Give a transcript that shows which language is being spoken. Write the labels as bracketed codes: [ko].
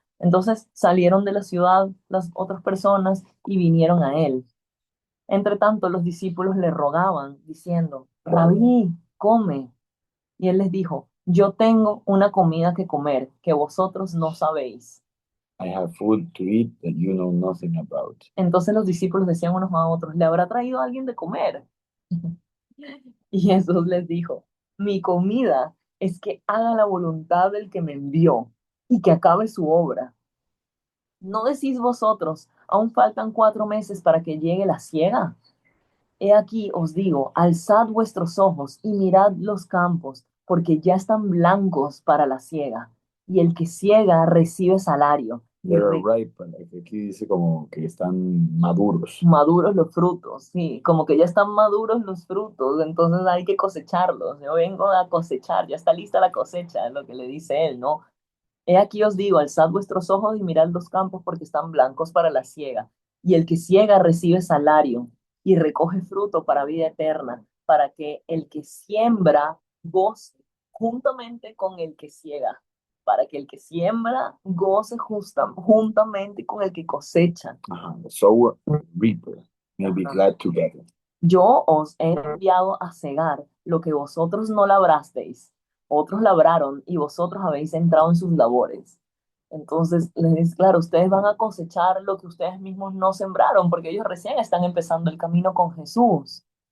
[es] Entonces salieron de la ciudad las otras personas y vinieron a él. Entre tanto, los discípulos le rogaban, diciendo, Rabí, come. Y él les dijo, yo tengo una comida que comer que vosotros no sabéis. [en] I have food to eat that you know nothing about. [es] Entonces los discípulos decían unos a otros, ¿le habrá traído alguien de comer? Y Jesús les dijo, mi comida es que haga la voluntad del que me envió y que acabe su obra. ¿No decís vosotros, aún faltan 4 meses para que llegue la siega? He aquí os digo, alzad vuestros ojos y mirad los campos, porque ya están blancos para la siega, y el que siega recibe salario, y [en] They're ripe, [es] aquí dice como que están maduros. maduros los frutos, sí, como que ya están maduros los frutos, entonces hay que cosecharlos. Yo vengo a cosechar, ya está lista la cosecha, es lo que le dice él, ¿no? He aquí os digo, alzad vuestros ojos y mirad los campos porque están blancos para la siega, y el que siega recibe salario y recoge fruto para vida eterna, para que el que siembra goce juntamente con el que siega, para que el que siembra goce juntamente con el que cosecha. Ajá. [en] The sower and reaper may be glad together. [es] Yo os he enviado a cegar lo que vosotros no labrasteis, otros labraron y vosotros habéis entrado en sus labores. Entonces, les dice, claro, ustedes van a cosechar lo que ustedes mismos no sembraron, porque ellos recién están empezando el camino con Jesús.